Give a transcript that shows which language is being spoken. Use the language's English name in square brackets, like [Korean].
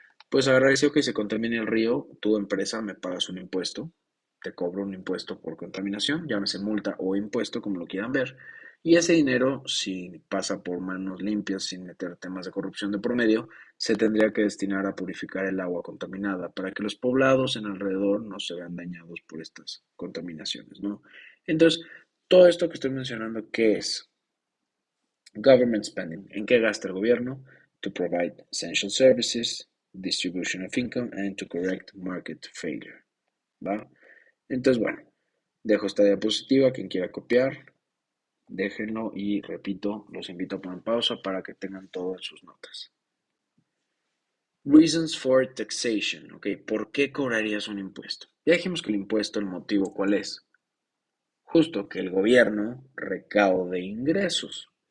[Spanish] Pues agradeció que se contamine el río, tu empresa me pagas un impuesto, te cobro un impuesto por contaminación, llámese multa o impuesto, como lo quieran ver, y ese dinero, si pasa por manos limpias, sin meter temas de corrupción de promedio, se tendría que destinar a purificar el agua contaminada para que los poblados en alrededor no se vean dañados por estas contaminaciones, ¿no? Entonces, todo esto que estoy mencionando, ¿qué es? [English] Government spending. [Spanish] ¿En qué gasta el gobierno? [English] To provide essential services, distribution of income, and to correct market failure. [Spanish] ¿Va? Entonces, bueno, dejo esta diapositiva. Quien quiera copiar, déjenlo y repito, los invito a poner pausa para que tengan todo en sus notas. [English] Reasons for taxation. [Spanish] Ok, ¿por qué cobrarías un impuesto? Ya dijimos que el impuesto, el motivo, ¿cuál es? Justo que el gobierno recaude ingresos.